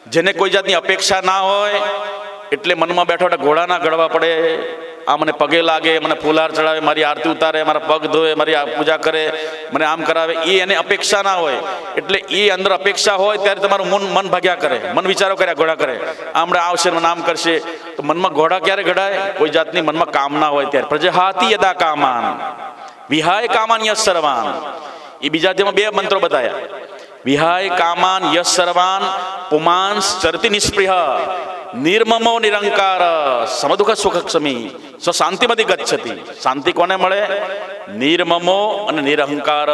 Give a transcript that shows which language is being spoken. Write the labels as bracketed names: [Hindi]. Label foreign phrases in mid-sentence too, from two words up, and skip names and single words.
[Gujarati] જેને કોઈ જાતની અપેક્ષા ના હોય, એટલે મનમાં બેઠા બેઠા ઘોડાના ગળવા પડે, આ મને પગે લાગે, મને ફૂલહાર ચડાવે, મારી આરતી ઉતારે, મારા પગ ધોવે, મારી પૂજા કરે, મને આમ કરાવે, એ એને અપેક્ષા ના હોય. એટલે એ અંદર અપેક્ષા હોય ત્યારે તમારું મન ભાગ્યા કરે, મન વિચારો કર્યા ઘોડા કરે, આમણે આવશે મને આમ કરશે. તો મનમાં ઘોડા ક્યારે ઘડાય? કોઈ જાતની મનમાં કામના હોય ત્યારે. [Sanskrit] प्रजहाति यदा कामान् विहाय कामान् यः सर्वान्. [Gujarati] એ બીજા જેમાં બે મંત્રો બતાવ્યા. [Sanskrit] विहाय कामान् यः सर्वान् पुमान् चरति निःस्पृहः निर्ममो निरहंकारः समदुःख सुख क्षमी स शान्तिमधि गच्छति. [Gujarati] શાંતિ કોને મળે? નિર્મમો અને નિરહંકાર.